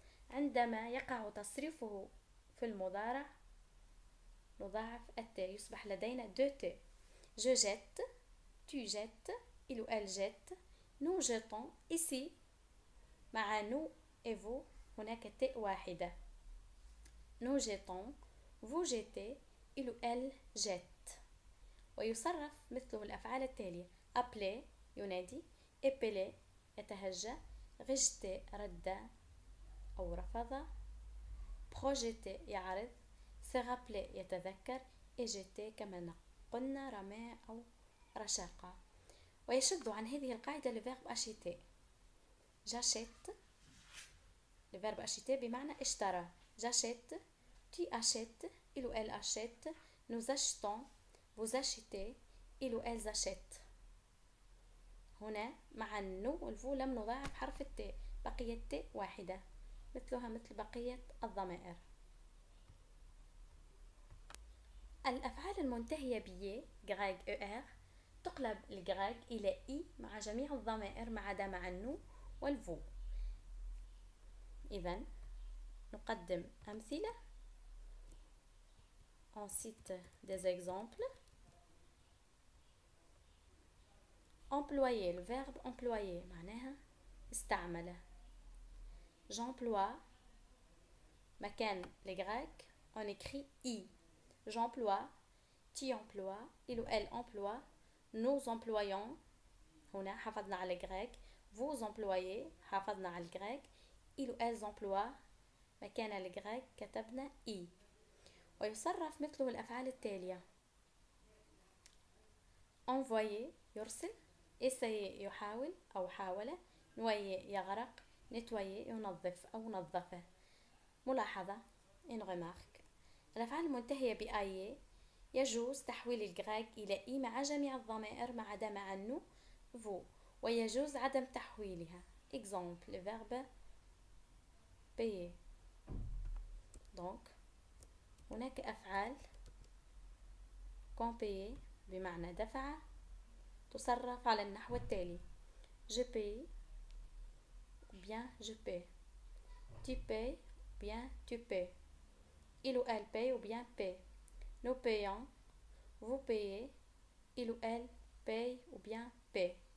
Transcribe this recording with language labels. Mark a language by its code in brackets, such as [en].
[ar] عندما يقع تصريفه في المضارع نضاعف الت، يصبح لدينا دو ت. [fr] je jette، tu jettes، il ou elle jette، nous jetons. [ar] ici مع nous et vous هناك ت واحدة. [fr] nous jetons، vous jettez، il ou elle jette. [ar] ويصرف مثله الأفعال التالية: appeler ينادي، épeler يتهجى، rejeter رد أو رفض، projeter يعرض، se rappeler يتذكر، et jeter كما قلنا رمى أو رشاقة. ويشد عن هذه القاعدة الفيرب acheter. j'achète، الفيرب acheter بمعنى اشترى. [fr] j'achète، tu achètes، il ou elle achète، nous achetons، vous achetez، il ou elles achètent. [ar] هنا مع النو والفو لم نضاعف حرف الت، بقيت ت واحدة مثلها مثل بقية الضمائر. الأفعال المنتهية بي غراج er تقلب الجراج إلى إي مع جميع الضمائر ما عدا مع النو والفو. إذن نقدم أمثلة. [fr] On cite des exemples. employer، le verbe employer معناها استعمل. j'emploie [ar] مكان الجراج [fr] on écrit I. j'emploie، tu emploies، il ou elle emploie، nous employons [ar] هنا حافظنا على الجراج، [fr] vous employez حافظنا على الجراج، il ou elles emploient [ar] مكان الجراج كتبنا [fr] I. [ar] ويصرف مثله الأفعال التالية: envoyer يرسل، essayer يحاول أو حاول، noyer يغرق، nettoyer ينظف أو نظفه. ملاحظة [fr] une remarque: [ar] الأفعال المنتهية بآي يجوز تحويل الجراج إلى إي مع جميع الضمائر ما عدا مع النو vous، ويجوز عدم تحويلها. [fr] exemple le verbe payer. donc [ar] هناك أفعال [fr] qu'on paye [ar] بمعنى دفع تصرف على النحو التالي: [fr] je paye ou bien je paie، tu payes ou bien tu paies، il ou elle paye ou bien paie، nous payons، vous payez، il ou elle paye ou bien paie.